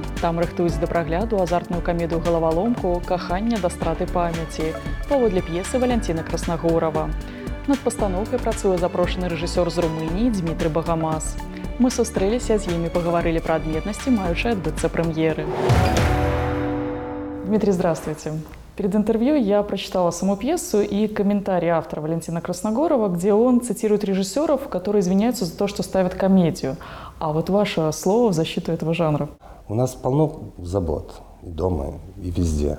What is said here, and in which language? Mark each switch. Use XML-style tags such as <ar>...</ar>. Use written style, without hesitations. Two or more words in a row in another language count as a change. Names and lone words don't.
<be>Там рыхтуюць да прагляду азартную камедыю «Галаваломку» «Каханне да страты памяці» паводле п'есы Валянціна Краснагорава. Над пастаноўкай працуе запрошаны рэжысёр з Румыніі Дмітрый Багамаз. Мы сустрэліся з імі, пагаварылі пра адметнасці, маючы адбыцца прэм'еры.</be> <ru>Дмитрий, здравствуйте. Перед интервью я прочитала саму пьесу и комментарий автора Валентина Красногорова, где он цитирует режиссеров, которые извиняются за то, что ставят комедию. А вот ваше слово в защиту этого жанра. У нас полно забот и дома, и везде.</ru>